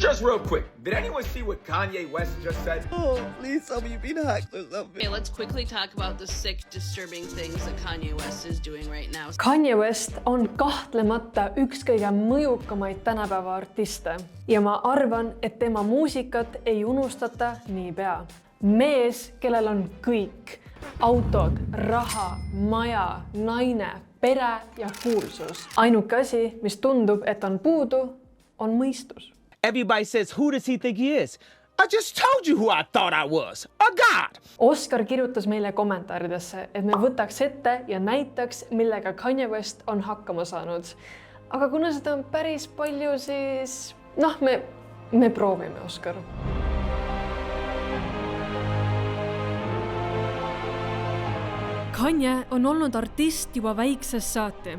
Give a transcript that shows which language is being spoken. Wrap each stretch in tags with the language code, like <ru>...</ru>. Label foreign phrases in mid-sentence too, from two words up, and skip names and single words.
<en>Just real quick, did anyone see what Kanye West just said? Oh, please tell me you've been hacked or something. Okay, let's quickly talk about the sick, disturbing things that Kanye West is doing right now.</en> <et>Kanye West on kahtlemata üks kõige mõjukamaid tänapäeva artiste ja ma arvan, et tema muusikat ei unustata niipea. Mees, kellel on kõik. Autod, raha, maja, naine, pere ja kuulsus. Ainuke asi, mis tundub, et on puudu, on mõistus.</et> <en>Everybody says, who does he think he is? I just told you who I thought I was. A god!</en> <et>Oscar kirjutas meile kommentaaridesse, et me võtaks ette ja näitaks, millega Kanye West on hakkama saanud. Aga kuna seda on päris palju, siis me proovime, Oscar. Kanye on olnud artist juba väiksest saati.</et>